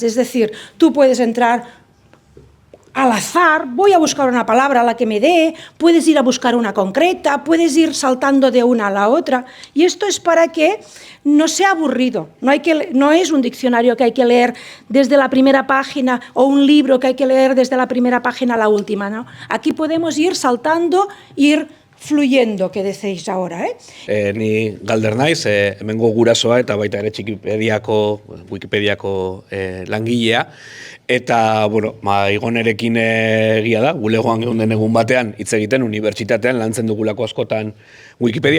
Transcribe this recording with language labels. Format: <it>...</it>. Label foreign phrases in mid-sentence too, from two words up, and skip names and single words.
<es>Es decir, tú puedes entrar al azar, voy a buscar una palabra a la que me dé, puedes ir a buscar una concreta, puedes ir saltando de una a la otra. Y esto es para que no sea aburrido. No es un diccionario que hay que leer desde la primera página o un libro que hay que leer desde la primera página a la última, ¿no? Aquí podemos ir saltando, ir fluyendo, que decéis ahora,</es> <eu>Ni galder naiz, hemengo gurasoa eta baita ere Wikipediako langilea. Eta, Igonerekin egia da, bulegoan geunden egun batean hitz egiten unibertsitatean lantzen dugulako askotan Wikipedia</eu>